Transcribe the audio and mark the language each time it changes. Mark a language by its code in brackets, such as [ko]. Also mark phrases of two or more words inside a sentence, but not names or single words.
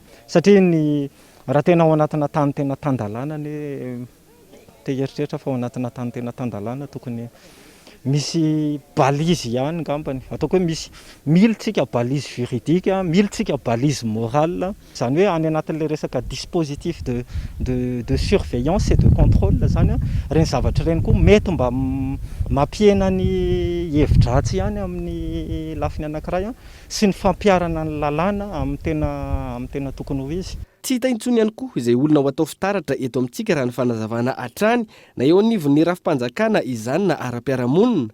[mg] Satria raha tena ao anatina tany tena tandalàna te eritreritra fa ao anatina tany tena tandalàna tokony misy balizy ihany ngambany. Ataoko hoe misy militsika balizy juridika, militsika balizy morale. Izany hoe any anatin'ilay resaka [fr] dispositif de surveillance et de contrôle [mg] zany reny zavatra ireny koa mety mba mampiena ny hevin-dratsy ihany amin'ny lafiny anankiray sy ny fampiarana ny lalàna amin'ny tena tokony ho izy. Tsy hita intsony ihany koa izay olona ho atao fitaratra eto amintsika raha ny fanazavana hatrany na eo anivon'ny rafi-panjakana izany na ara-piarahamonina.